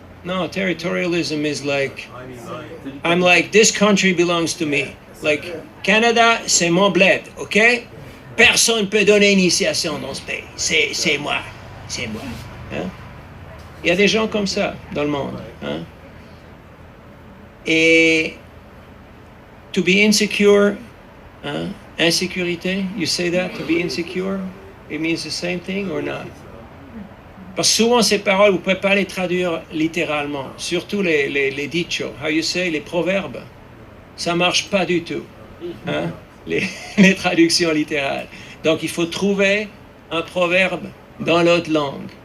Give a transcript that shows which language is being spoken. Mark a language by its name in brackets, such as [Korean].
[English] No, territorialism is like, I'm like, this country belongs to me. [French] Like, Canada, c'est mon bled, ok? Personne ne peut donner initiation dans ce pays. C'est moi. C'est moi. Il y a des gens comme ça dans le monde. [English] Et to be insecure, insécurité, you say that, to be insecure, it means the same thing or not? [French] Parce que souvent ces paroles, vous ne pouvez pas les traduire littéralement, surtout les dichos, [English] how you say, [French] les proverbes, ça ne marche pas du tout, les traductions littérales. Donc il faut trouver un proverbe dans l'autre langue.